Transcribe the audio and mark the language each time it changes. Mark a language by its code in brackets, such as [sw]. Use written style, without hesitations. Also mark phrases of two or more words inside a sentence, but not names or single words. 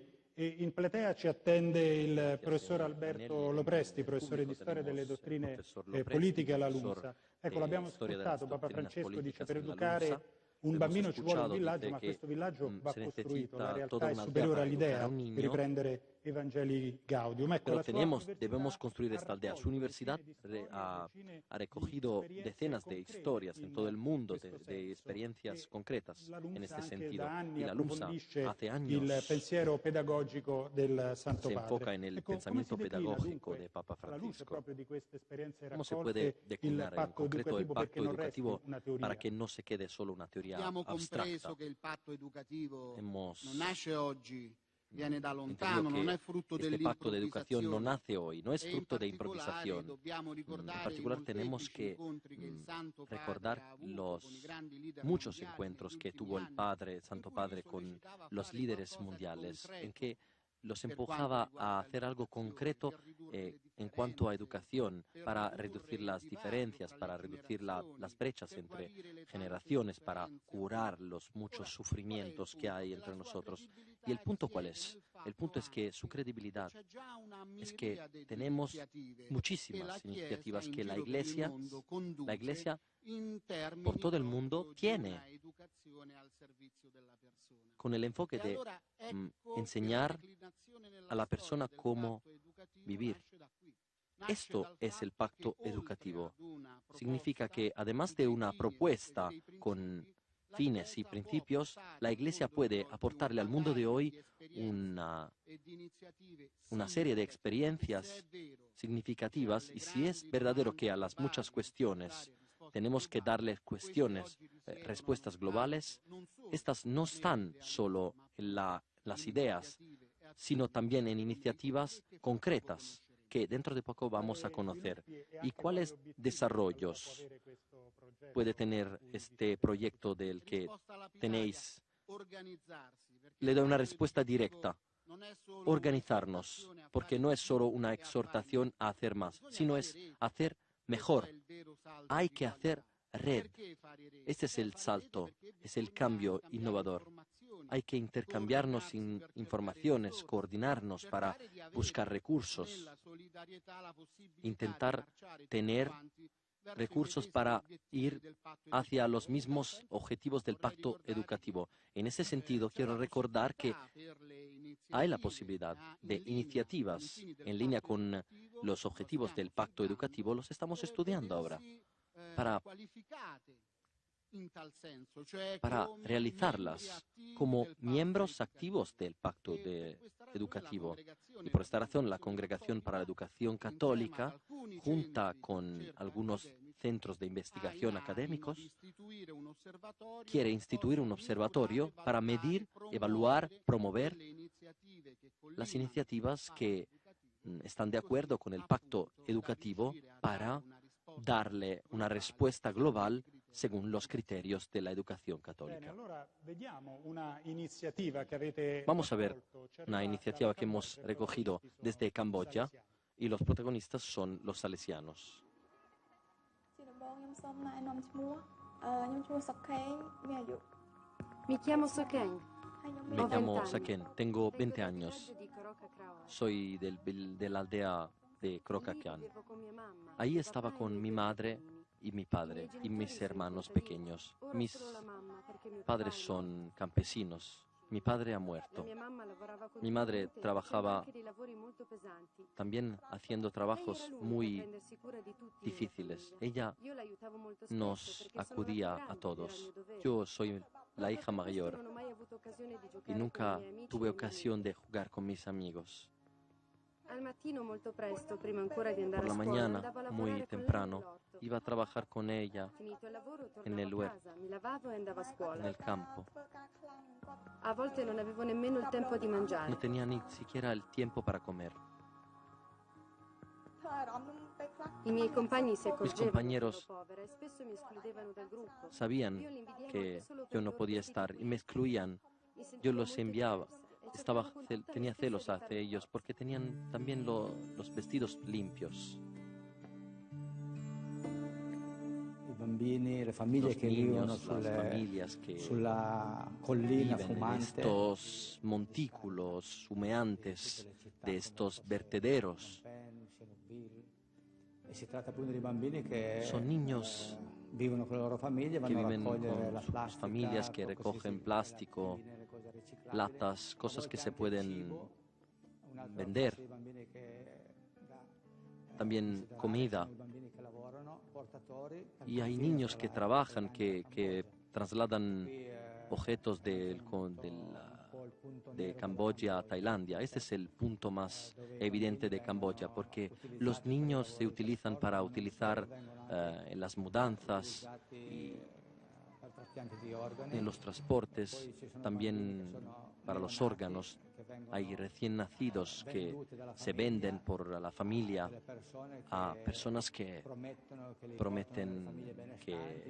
[it] E in platea ci attende il professor Alberto Lopresti, professore di storia delle dottrine politiche alla LUMSA. Ecco, l'abbiamo ascoltato, Papa Francesco dice per educare un bambino ci vuole un villaggio, ma questo villaggio va costruito, la realtà è superiore all'idea, per riprendere Evangelii Gaudium. [es] Pero debemos construir esta aldea. Su universidad ha recogido decenas de historias en todo el mundo, de experiencias concretas en este sentido. Y la LUMSA hace años [it] il pensiero pedagogico del Santo [es] se [it] Padre. [es] enfoca en el pensamiento pedagógico de Papa Francisco. ¿Cómo se puede declinar en concreto el pacto educativo para que no se quede solo una teoria [it] Abbiamo [es] abstracta? [it] compreso che il patto educativo [es] Hemos [it] non nasce oggi, viene da [es] entendido [it] lontano, [es] que [it] non è frutto [es] este pacto de educación no [it] dell'improvvisazione. [es] nace hoy, no es [it] E in [es] fruto de [it] particolare [es] improvisación. [it] dobbiamo [es] En [it] ricordare [es] particular [it] i [es] tenemos [it] molteplici [es] que [it] incontri che il Santo Padre [es] recordar [it] ha avuto [es] los [it] con i grandi leader [es] muchos [it] mondiali [es] encuentros [it] negli [es] que [it] ultimi [es] tuvo el [it] anni, [es] Padre, el [it] in [es] Santo [it] cui [es] Padre, [it] li [es] con [it] sollecitava a [es] los [it] fare [es] líderes [it] qualcosa di [es] mundiales, en [it] concreto [es] que los [it] per quanto [es] empujaba [it] riguarda [es] a hacer algo [it] l'educazione, [es] concreto [it] per ridurre le [es] en cuanto a [it] differenze, [es] educación, [it] per [es] para [it] ridurre [es] reducir [it] il [es] las [it] divario [es] diferencias, [it] tra [es] para [it] le [es] reducir [it] generazioni, [es] las brechas [it] per [es] entre [it] guarire le tante [es] generaciones, para [it] sofferenze [es] curar [it] avute. [es] los muchos [it] Ora, [es] sufrimientos [it] qual [es] que [it] è il [es] hay [it] punto? [es] entre [it] Che la sua [es] nosotros. [it] credibilità [es] ¿Y el punto cuál [it] risiede [es] es? [it] nel [es] El [it] fatto [es] punto es que su [it] anche [es] credibilidad [it] che c'è già una [es] es que [it] miriade di [es] tenemos [it] iniziative che [es] muchísimas [it] la Chiesa [es] iniciativas [it] in [es] que la [it] giro per il [es] Iglesia, [it] mondo conduce in termini [es] por todo el mundo [it] proprio di [es] tiene [it] una educazione al servizio della persona. [es] con el enfoque [it] E [es] de [it] allora ecco che la [es] enseñar [it] declinazione nella [es] a la [it] storia [es] persona [it] del [es] cómo [it] patto educativo [es] vivir. [it] nasce da qui. Nasce [es] Esto [it] dal [es] es el [it] fatto [es] pacto [it] che oltre [es] educativo. [it] ad una [es] Significa [it] proposta [es] que además [it] su [es] de [it] dei [es] una [it] fini e [es] propuesta [it] dei [es] con [it] principi, [es] la fines y [it] Chiesa può [es] principios, [it] portare [es] la [it] al [es] Iglesia [it] mondo di [es] puede [it] oggi [es] aportarle al [it] una [es] mundo de [it] marea [es] hoy [it] di esperienze e di iniziative [es] una serie de [it] significative. E se [es] experiencias [it] è vero che [es] significativas [it] alle [es] y si es [it] grandi [es] verdadero que a [it] domande [es] las muchas [it] globali [es] cuestiones [it] necessarie risposte [es] tenemos que [it] globali, [es] darles [it] queste [es] cuestiones, [it] oggi risiedono [es] respuestas [it] non [es] globales, [it] altro, non solo [es] estas no están [it] nelle [es] solo [it] idealità, [es] en [it] ma [es] las [it] in [es] ideas, [it] iniziative e [es] sino [it] azioni [es] también en [it] concrete [es] iniciativas [it] che fra poco [es] concretas [it] conosceremo. [es] que dentro de poco vamos a conocer. ¿Y cuáles desarrollos puede tener este proyecto del que [it] Risposta lapidaria, [es] tenéis? [it] organizzarsi, perché [es] Le [it] il [es] doy una [it] patto [es] respuesta [it] educativo [es] directa. [it] non è solo [es] Organizarnos, [it] un'esortazione a [es] porque [it] fare [es] no [it] di [es] es solo [it] più [es] una [it] e [es] a exhortación a hacer más, [it] Bisogna [es] sino [it] fare [es] es [it] rete. [es] hacer [it] Questo [es] mejor. [it] è il vero salto [es] Hay [it] di [es] que hacer [it] qualità. [es] red. [it] Perché fare rete? [es] Este es el [it] Fare rete [es] salto, [it] perché [es] es el [it] bisogna [es] cambio [it] scambiare [es] innovador. [it] informazioni, [es] Hay que intercambiarnos [it] coordinarsi per cercare [es] informaciones, [it] risorse, [es] coordinarnos para [it] cercare di avere [es] buscar recursos, [it] nella solidarietà la possibilità [es] intentar [it] di marciare tutti [es] tener [it] quanti verso i [es] recursos [it] medesimi [es] para [it] obiettivi [es] ir [it] del patto [es] hacia [it] educativo. [es] los [it] E in tal [es] mismos [it] senso [es] objetivos del [it] vorrei [es] pacto [it] ricordare [es] educativo. En ese [it] che [es] sentido, [it] c'è [es] quiero [it] la [es] recordar que [it] possibilità per le [es] hay la [it] iniziative [es] posibilidad de [it] in linea con i [es] iniciativas [it] fini del [es] en línea [it] patto [es] con [it] educativo, [es] los [it] lo [es] objetivos del [it] stiamo [es] pacto [it] studiando, [es] educativo, los estamos [it] per [es] estudiando ahora, [it] vedersi [es] para [it] qualificate in tal senso, cioè [es] para [it] come [es] realizarlas [it] membri attivi [es] como [it] del patto [es] miembros [it] educativo. [es] activos del pacto [it] E per questa ragione la [es] educativo. [it] congregazione [es] Y por esta [it] per [es] razón, la [it] l'educazione [es] Congregación para la [it] cattolica, [es] Educación [it] insieme ad [es] Católica, [it] alcuni [es] junta [it] centri di [es] con [it] ricerca [es] algunos [it] accademici, [es] centros de [it] ha [es] investigación [it] in animo [es] académicos, [it] di istituire un osservatorio [es] quiere [it] che [es] instituir un [it] possa [es] observatorio [it] misurare, [es] para [it] valutare, [es] medir, evaluar, [it] promuovere [es] promover [it] quelle iniziative che [es] las [it] collimano [es] iniciativas [it] il patto [es] que [it] educativo, [es] están de [it] così [es] acuerdo con el [it] appunto [es] pacto [it] da [es] educativo [it] riuscire a dare [es] para [it] una risposta [es] darle una [it] globale [es] respuesta global [it] secondo i criteri [es] según los [it] dell'educazione. [es] criterios de la educación [it] Bene, [es] católica. [it] allora vediamo una iniziativa che avete [es] Vamos a ver [it] raccolto. Ci [es] una [it] arriva [es] iniciativa [it] dalla [es] que hemos [it] Cambogia, i [es] recogido [it] protagonisti sono [es] desde [it] i [es] Camboya [it] salesiani. [es] y los protagonistas son los salesianos. [km] ជាដំបូងខ្ញុំសូមណែនាំឈ្មោះខ្ញុំឈ្មោះសុកខេងមានអាយុ [it] Mi chiamo Soken, [km] ហើយខ្ញុំ [es] Me មាន llamo 20 años. Saken, tengo 20 [it] vengo dal [es] años. [it] villaggio di Karoka Krawa. [es] Soy de la aldea de [it] Lì [es] Krokakian. [it] vivevo con mia mamma, [es] Ahí [it] mio [es] estaba [it] papà e [es] con [it] i miei [es] mi [it] due [es] madre [it] fratellini. [es] y mi [it] I [es] padre [it] miei [es] y [it] genitori [es] mis [it] sono [es] hermanos [it] contadini. [es] pequeños. [it] Ora [es] Mis [it] solo la mamma perché mio [es] padres [it] papà è [es] son [it] morto. [es] campesinos. Mi padre ha [it] La [es] muerto. [it] mia mamma lavorava [es] Mi madre [it] continuamente, [es] trabajaba [it] faceva anche dei lavori molto pesanti. [es] también haciendo [it] Lei [es] trabajos [it] era l'unica a [es] muy [it] prendersi cura di tutti nella [es] difíciles. [it] famiglia. [es] Ella [it] Io l'aiutavo molto [es] nos [it] spesso perché sono la più [es] acudía a [it] grande ed era il [es] todos. [it] mio dovere. [es] Yo soy la [it] Proprio [es] hija [it] per questo [es] mayor [it] non ho mai avuto occasione di [es] y [it] giocare con i [es] nunca [it] miei amici [es] tuve [it] nel [es] ocasión [it] momento. [es] de jugar con mis amigos. [it] Al mattino molto presto, prima ancora di andare [es] Por la [it] a scuola, [es] mañana, [it] andavo a lavorare [es] muy [it] con lei [es] temprano, [it] nell'orto. [es] iba a trabajar con ella [it] Finito il lavoro, [es] en [it] tornavo [es] el [it] a [es] huerto, [it] casa, mi lavavo e andavo a scuola. [es] en el campo. [it] A volte non avevo nemmeno il tempo di mangiare. [es] No tenía ni siquiera el tiempo para comer. [it] I miei compagni si [es] Mis [it] accorgevano che ero [es] compañeros [it] povera e spesso mi escludevano dal gruppo. [es] sabían [it] Io li invidiavo [es] que [it] anche solo [es] yo [it] per [es] no [it] i loro [es] podía [it] vestiti [es] estar y [it] bellissimi. [es] me excluían. [it] Mi sentivo [es] Yo los [it] molto [es] enviaba. [it] diversa e cercavo con tutta la [es] Tenía [it] stessa [es] celos [it] di [es] hacia [it] farlo [es] ellos [it] loro. [es] porque tenían también los vestidos limpios. [it] I bambini, le famiglie [es] Los [it] che vivono [es] niños, las familias que [it] sulla collina [es] viven en [it] fumante, [es] estos montículos humeantes, de estos vertederos. [it] E si tratta appunto di bambini che [es] Son niños [it] vivono con le loro famiglie, [es] que [it] vanno a [es] viven [it] raccogliere la [es] con sus [it] plastica, [es] familias, que [it] così [es] recogen [it] si- [es] plástico, [it] lattine, le cose riciclabili, [es] latas, [it] a [es] cosas [it] volte [es] que se [it] anche [es] pueden [it] cibo, un'altra [es] vender. [it] classe di bambini che da, [es] También [it] considerare [es] comida. [it] sono i bambini che lavorano, portatori, al [es] Y hay [it] confine [es] niños [it] tra [es] que [it] la [es] trabajan, [it] Thailandia e la [es] que [it] Cambogia. [es] trasladan [it] Qui, [es] objetos [it] un po' il punto [es] de [it] nero [es] Camboya [it] della [es] a Tailandia. Este es el punto más [it] dove i [es] evidente [it] bambini [es] de Camboya, [it] vengono [es] porque [it] utilizzati [es] los [it] per i [es] niños se [it] lavori [es] utilizan [it] forzosi, [es] para [it] ma non [es] utilizar [it] solo, vengono anche [es] en las mudanzas [it] utilizzati [es] y [it] per trapianti di organi. [es] en los [it] Poi [es] transportes, [it] ci sono bambini che [es] también [it] sono [es] para los [it] neonati, [es] órganos. [it] che vengono [es] Hay recién nacidos que [it] venduti dalla [es] se [it] famiglia [es] venden por la familia [it] delle persone [es] a [it] che [es] personas que [it] promettono che li portano nelle [es] prometen [it] famiglie benestanti, [es] que